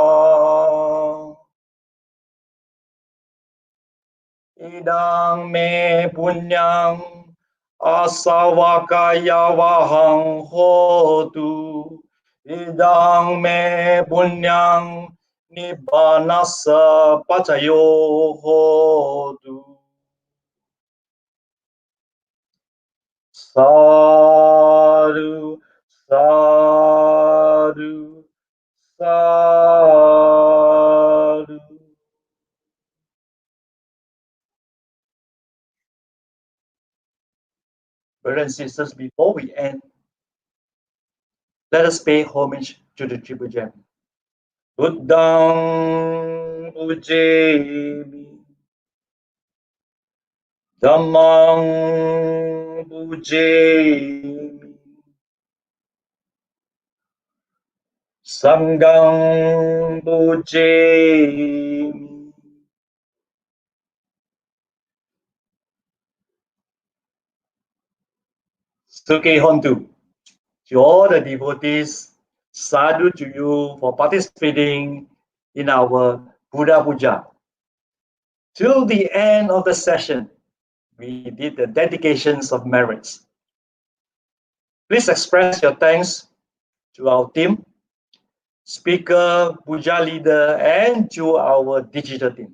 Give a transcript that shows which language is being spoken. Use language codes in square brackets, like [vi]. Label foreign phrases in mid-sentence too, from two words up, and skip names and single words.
[pi] Idang me punyang asawakaya wahang hotu idang me punyang nibbanasa pacayo hotu. Sadhu, sadhu, sadhu. [en] Brothers and sisters, before we end, let us pay homage to the Triple Gem. [pi] Buddhang pujemi, Dhammang pujemi. Sangham pujemi. Sukhi Hontu. [en] To all the devotees, sadhu to you for participating in our Buddha Puja. Till the end of the session, we did the dedications of merits. Please express your thanks to our team, speaker, Puja leader, and to our digital team.